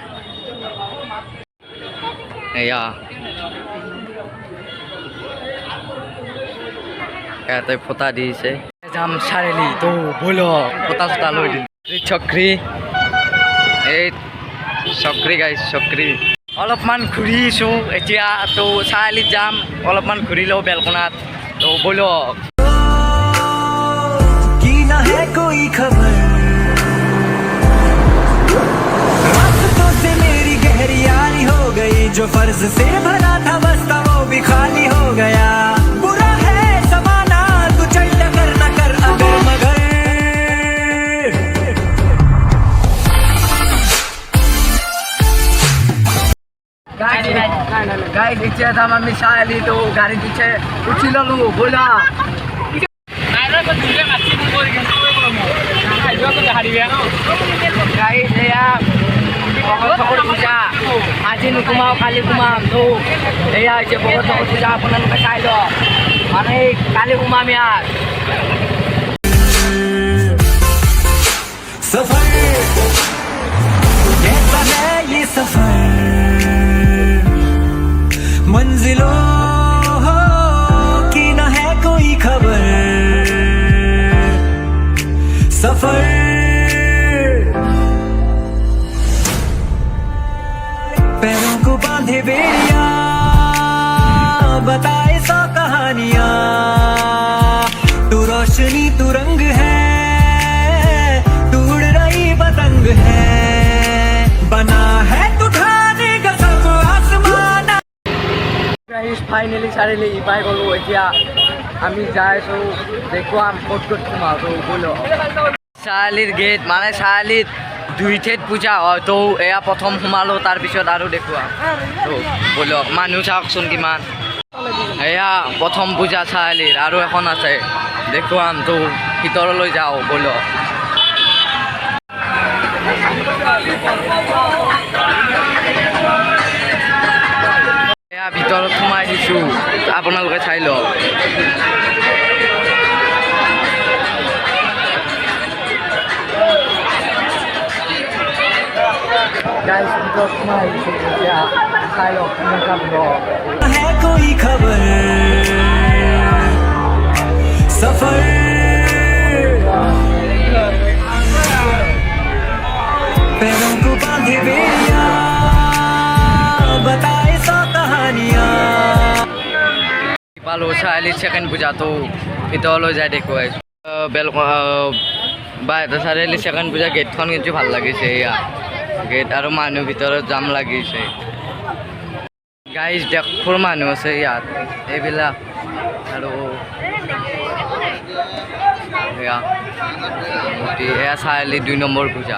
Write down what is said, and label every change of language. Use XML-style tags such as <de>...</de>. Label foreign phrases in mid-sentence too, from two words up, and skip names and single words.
<as>এয়া ইয়াতে ফটা দিছে যাম চাৰিআলি। তো ব'লো ফটা চটা লৈ দিম। চক্ৰী এই চক্ৰী গাইজ চক্ৰী অলপমান ঘূৰিছোঁ এতিয়া। তো চাৰিআলিত যাম, অলপমান ঘূৰি লওঁ বেলকনাত। তো ব'লো</as> <hi>ना है कोई खबर रास्तों से मेरी गहरी यारी हो गई, जो फर्ज से भरा था बस्ता वो भी खाली हो गया। बुरा है समाना तू चल कर न कर अगर मगर</hi> <as>গাইজ ইচ্ছে যাম আমি চাৰিআলি। তো গাড়ী দিছে উঠি ল'লোঁ ব'লা। পূজা আজি নুকুমাও কালি কুমাম। তো এয়া হৈছে ভগত পূজা, আপোনালোকে চাই লওক। মানে কালি কুমাম ইয়াত।</as> <hi>सफर कैसा है ये सफर मंजिलों की ना है कोई खबर सफर पैरों को बांधे बेड़िया बताए सौ कहानियां तू रोशनी तू रंग है तू उड़ रही पतंग है बना है तू ढाने का सब आसमान।</hi> <as>ফাইনেলি চাৰিআলি পাই গ'লোঁ। এতিয়া আমি যাই আছোঁ, দেখুৱাম ক'ত ক'ত সোমাওঁ। তো ব'লো চাৰিআলিৰ গেট মানে চাৰিআলিত দুই ঠাইত পূজা হয়। তো এয়া প্ৰথম সোমালোঁ, তাৰপিছত আৰু দেখুৱাম। তো ব'লো মানুহ চাওকচোন কিমান। এয়া প্ৰথম পূজা চাৰিআলিৰ, আৰু এখন আছে দেখুৱাম। তো ভিতৰলৈ যাওঁ ব'লো। এয়া ভিতৰত সোমাই দিছোঁ, আপোনালোকে চাই লওক।</as> <hi>गाइस तो तुम्हारी क्या साइलो का ब्लॉग है कोई खबर सफर पैरों को बांधे बेड़िया बताए सौ कहानियां।</hi> <as>পালোঁ চাৰিআলিত ছেকেণ্ড পূজা। तो ভিতৰলৈ যাই দেখুৱাই চাৰিআলি সেকেন্ড পূজা। গেটখন কিন্তু ভাল লাগিছে, এয়া গেট আৰু মানুহ ভিতৰত জাম লাগিছে। গাইজ দেখোৰ মানুহ আছে ইয়াত এইবিলাক। আৰু এয়া চাৰিআলি 2 নম্বৰ পূজা।</as>